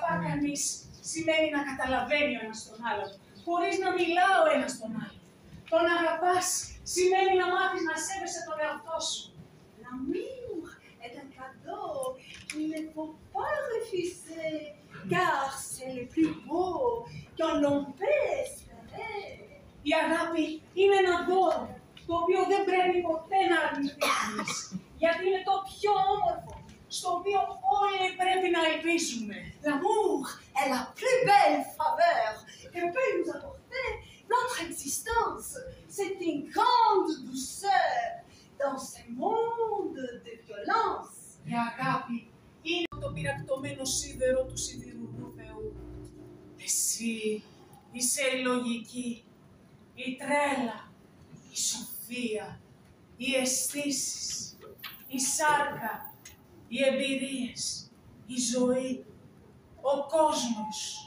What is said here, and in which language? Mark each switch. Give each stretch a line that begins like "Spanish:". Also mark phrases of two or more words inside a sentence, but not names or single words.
Greek: κανείς σημαίνει να καταλαβαίνει ο ένας τον άλλον, χωρίς να μιλά ο ένας τον άλλον. Το να αγαπάς σημαίνει να μάθεις να σέβεσαι τον εαυτό σου.
French: L'amour est un cadeau qu'il ne faut pas refuser, car c'est le plus beau qu'on l'on peut espérer.
Greek: Η αγάπη είναι ένα δώρο, το οποίο δεν πρέπει ποτέ να αρνηθείς, γιατί είναι το πιο όμορφο, στο οποίο όλοι πρέπει να ελπίζουμε.
French: L'amour est la plus belle faveur que peut nous apporter notre existence. C'est une grande douceur dans ce monde de violence.
Greek: Η αγάπη είναι το πυρακτωμένο σίδερο του σιδηρουργού Θεού. Εσύ είσαι η λογική, η τρέλα, η σοφία, οι αισθήσεις, η σάρκα, οι εμπειρίες, η ζωή, ο κόσμος.